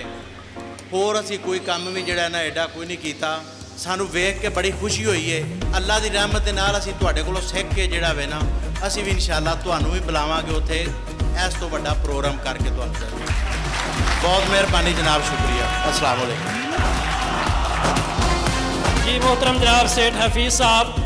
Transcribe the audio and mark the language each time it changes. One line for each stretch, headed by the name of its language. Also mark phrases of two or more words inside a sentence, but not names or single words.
Punjabi: ہور اسی کوئی کم بھی جیہڑا نا ایڈا کوئی نہیں کیتا. سانوں ویکھ کے بڑی خوشی ہوئی ہے۔ اللہ کی رحمت کے نال اسی تہاڈے کولوں سیکھ کے جیہڑا وے نا اسی بھی ان شاءاللہ تہانوں بھی بلاواں گے اتھے، اس تو وڈا پروگرام کر کے تہانوں دیواں گے.
Urdu: بہت مہربانی جناب، شکریہ.
Arabic: السلام عليكم
Urdu: जी। محترم جناب سیٹھ حفیظ صاحب.